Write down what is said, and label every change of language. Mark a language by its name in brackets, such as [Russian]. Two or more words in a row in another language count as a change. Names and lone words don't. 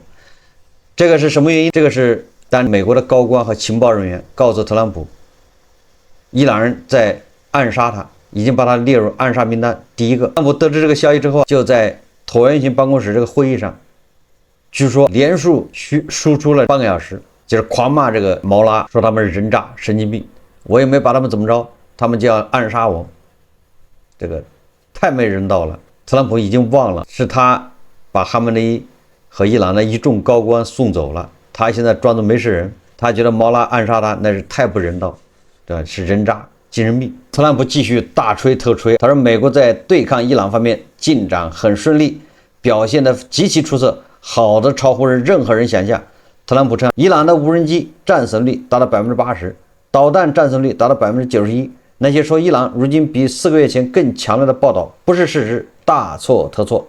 [Chinese] 這個是什麼原因？这個是當美國的高官和情報人員告訴特朗普，伊朗人在暗殺他，已經把他列入暗殺名單。第一個，特朗普得知這個消息之後，就在椭圓形辦公室這個會議上，據說連續輸出了半個小時，就是狂罵這個毛拉，說他們是人渣、神經病，我也沒把他們怎麼着，他們就要暗殺我，這個太沒人道了。特朗普已經忘了是他把哈梅内伊和伊朗的一众高官送走了，他現在裝作没事人，他覺得毛拉暗殺他那是太不人道，對吧？是人渣、精神病。特朗普繼續大吹特吹，他說美國在對抗伊朗方面進展很順利，表現得極其出色，好的超乎任何人想象。特朗普稱，伊朗的無人機戰勝率達到80%，導彈戰勝率達到91%。那些說伊朗如今比4個月前更強烈的報道不是事實，大錯特錯。